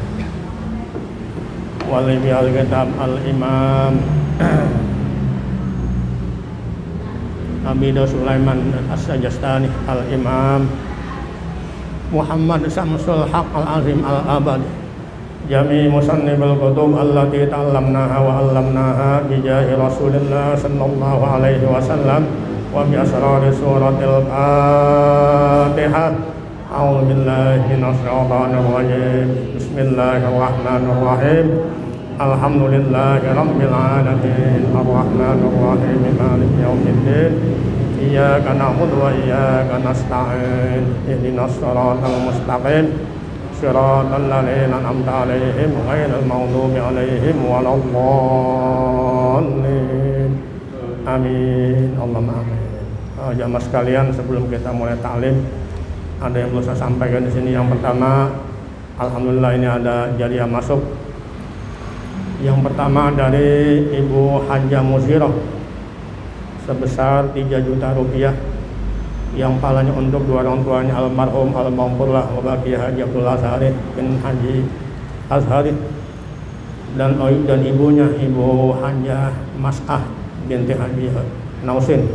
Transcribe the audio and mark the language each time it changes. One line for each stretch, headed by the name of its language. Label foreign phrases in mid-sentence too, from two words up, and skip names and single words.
Arabic: ولي الكتاب الإمام أبيدة سليمان السجستاني الإمام محمد شمس الحق العظيم آبادي جامع مصنفي الكتب التي تعلمناها وعلمناها بجاه رسول الله صلى الله عليه وسلم وبأسرار سورة الفاتحة. أعوذ بالله من الشيطان الرجيم. بسم الله الرحمن الرحيم. الحمد لله رب العالمين. الرحمن الرحيم. مالك يوم الدين. إياك نعبد وإياك نستعين. اهدنا الصراط المستقيم. صراط الذين أنعمت عليهم غير المغضوب عليهم ولا الضالين. آمين. اللهم آمين.
Indonesian: Jamaah sekalian, sebelum kita mulai taklim, ada yang perlu saya sampaikan di sini. Yang pertama, alhamdulillah ini ada jariah masuk. Yang pertama dari Ibu Hajjah Musirah sebesar 3 juta rupiah, yang pahalanya untuk dua orang tuanya almarhum
Arabic: المغفور له والباقي
Indonesian: Haji Abdul Azhari bin Haji Azhari dan ibunya Ibu Hajjah Mas'ah binti Haji Nausin.